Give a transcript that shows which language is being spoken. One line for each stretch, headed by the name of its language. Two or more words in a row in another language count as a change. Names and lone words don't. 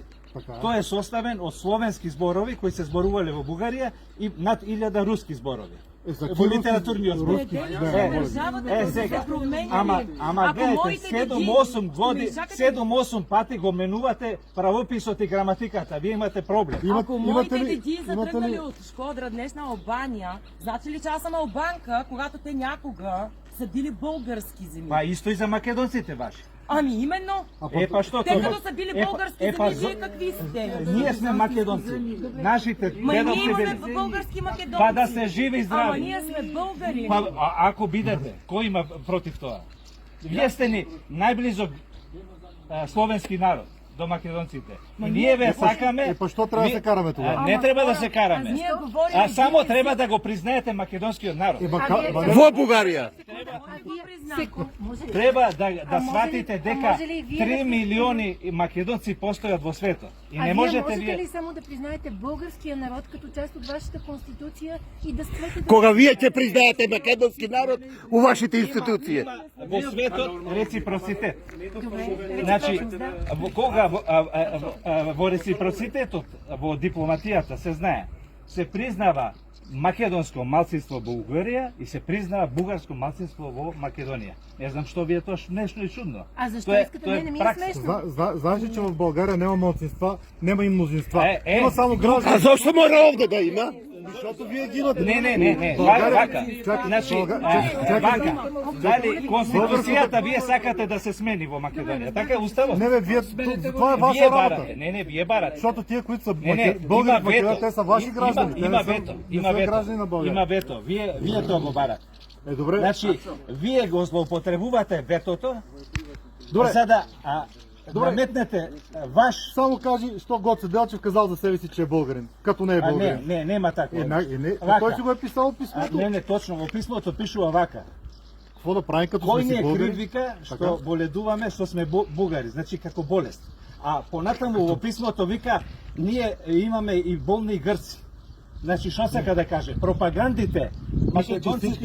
Macedonian: Тој е составен од словенски зборови кои се зборувале во Бугарија и над 1000 руски зборови. Во литературниот збор. Сега.
Bulgarian: Ама гледате, 7-8 пати го менувате правописот и граматиката. Вие имате проблем. Ако моите деди са тръгнали от Шкодра днес на Албания, значи ли че аз съм албанка, когато те някога са били български земи.
Macedonian: Па исто и за македонците ваши.
Bulgarian: Ами именно.
Macedonian: Па што
Bulgarian: Те
Macedonian: тоа?
Bulgarian: като са били български земи, вие какви сте?
Macedonian: Ние сме македонци. Нашите
Bulgarian: Ма и ние
Macedonian: дедовци
Bulgarian: имаме
Macedonian: били.
Bulgarian: български македонци.
Macedonian: Па да се живи и
Bulgarian: Ама
Macedonian: здрави. ние сме българи. Па, ако бидете, кој има против тоа? Вие сте ни најблизок словенски народ до македонците. И ние ве сакаме. Па што треба да се караме тогава? Не треба да се караме.
Bulgarian: Ние говорим
Macedonian: А само треба да го признаете македонскиот народ. Во Бугарија. Треба да
Bulgarian: може
Macedonian: сватите
Bulgarian: ли-
Macedonian: дека
Bulgarian: може ли вие
Macedonian: 3
Bulgarian: да-
Macedonian: милиони македонци постојат во светот. И
Bulgarian: А
Macedonian: не
Bulgarian: вие
Macedonian: можете
Bulgarian: можете
Macedonian: вие.
Bulgarian: ли само да признаете българския народ като част от вашата конституция и да спрете да...
Macedonian: Кога вие ќе признаете македонски народ у вашите институции? Во светот реципроцитет.
Bulgarian: Добре,
Macedonian: Значи,
Bulgarian: реципрочност, да.
Macedonian: во реципроцитетот, во дипломатијата се знае, се признава македонско малцинство во Бугарија и се признава бугарско малцинство во Македонија. Не знам што ви е тоа нешто и чудно.
Bulgarian: А защо
Macedonian: Тоа
Bulgarian: искате? Не ми е
Macedonian: пракса.
Bulgarian: смешно. Знаеш ли, че в България няма малцинства, няма и мнозинства. Има само
Macedonian: А
Bulgarian: граждани.
Macedonian: зошто мора овде да има?
Bulgarian: Защото вие ги имате.
Macedonian: Не.
Bulgarian: България-
Macedonian: Вака.
Bulgarian: Чакай,
Macedonian: Значи,
Bulgarian: чакай.
Macedonian: вака. Дали конституцијата вие сакате да се смени во Македонија? Така е уставот.
Bulgarian: Не бе, вие, това е ваша
Macedonian: Вие
Bulgarian: работа.
Macedonian: барате. Не, вие барате.
Bulgarian: Защото тия, които са
Macedonian: Не,
Bulgarian: българи
Macedonian: има
Bulgarian: в Македония,
Macedonian: вето.
Bulgarian: те са ваши граждани. Те
Macedonian: Има
Bulgarian: не са-
Macedonian: вето.
Bulgarian: не
Macedonian: Има
Bulgarian: са
Macedonian: вето.
Bulgarian: граждани на България.
Macedonian: Има вето. Вие тоа го барате.
Bulgarian: Добре.
Macedonian: Значи, вие го злоупотребувате ветото,
Bulgarian: Добре.
Macedonian: за да
Bulgarian: Добре.
Macedonian: наметнете ваш...
Bulgarian: Само кажи, що Гоце Делчев казал за себе си, че е българин, като не е българин.
Macedonian: нема така. Вака.
Bulgarian: Той си го е писал в писмото.
Macedonian: Не, точно, во писмото пишува вака.
Bulgarian: Какво да правим, като
Macedonian: Кој
Bulgarian: сме
Macedonian: ни
Bulgarian: си
Macedonian: е
Bulgarian: българи?
Macedonian: крив, вика, што
Bulgarian: Така.
Macedonian: боледуваме, што сме бугари, значи како болест. А понатаму во писмото вика, ние имаме и болни грци. Значи, што сака да каже? Пропагандите, македонците,